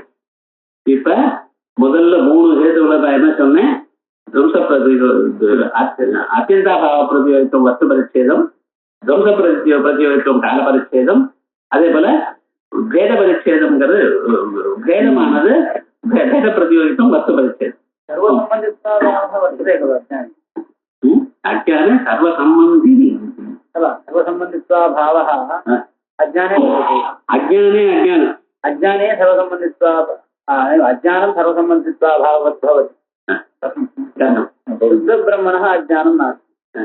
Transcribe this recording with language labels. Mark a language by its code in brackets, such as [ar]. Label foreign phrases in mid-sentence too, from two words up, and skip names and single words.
[ta] இப்ப முதல்ல 3 ஹேதுல தான் என்ன சொன்னேன், துவம்ச அத்தியந்தாபாவ பிரதியோகித்துவம் வஸ்து பரிச்சேதம், துவம்ச பிரதியோகித்துவம் கால பரிச்சேதம், அதே போல பேத பரிச்சேதம்ங்கிறது பேதமானது பேத பிரதியோகித்துவம் வஸ்து பரிச்சேதம். [sa] अज्ञाने सर्वसम्बन्धी सर्वसम्बन्धित्वाभावः अज्ञाने अज्ञाने अज्ञान अज्ञाने सर्वसम्बन्धित्वा अज्ञानं सर्वसम्बन्धित्वाभाववत् भवति. शुद्धब्रह्मणः अज्ञानं नास्ति.